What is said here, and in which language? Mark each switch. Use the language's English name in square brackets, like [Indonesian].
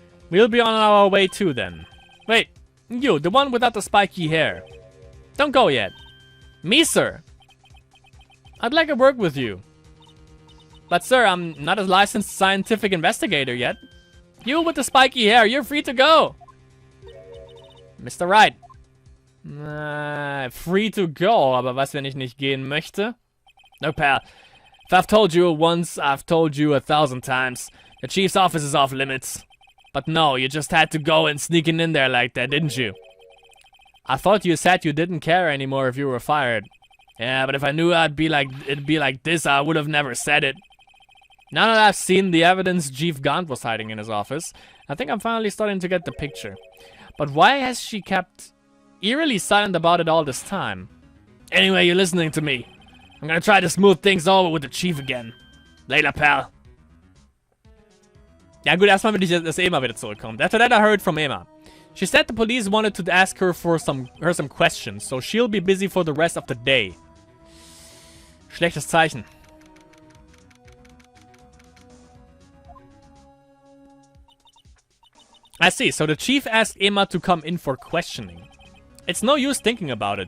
[English] We'll be on our way too, then. Wait, you, the one without the spiky hair. Don't go yet. Me, sir. I'd like to work with you. But, sir, I'm not a licensed scientific investigator yet. You with the spiky hair, you're free to go. Mr. Wright. Free to go, [German] aber was, wenn ich nicht gehen möchte? [English] No, pal. If I've told you once, I've told you 1,000 times. The chief's office is off limits. But no, you just had to go and sneaking in there like that, didn't you? I thought you said you didn't care anymore if you were fired. Yeah, but if I knew it'd be like this, I would have never said it. Now that I've seen the evidence Chief Gaunt was hiding in his office, I think I'm finally starting to get the picture. But why has she kept eerily silent about it all this time? Anyway, you're listening to me. I'm gonna try to smooth things over with the Chief again. Later, pal. [German] Ja gut, erstmal will ich, dass Emma wieder zurückkommt. [English] After that I heard from Emma. She said the police wanted to ask her for some questions, so she'll be busy for the rest of the day. [German] Schlechtes Zeichen. [English] I see, so the chief asked Emma to come in for questioning. It's no use thinking about it.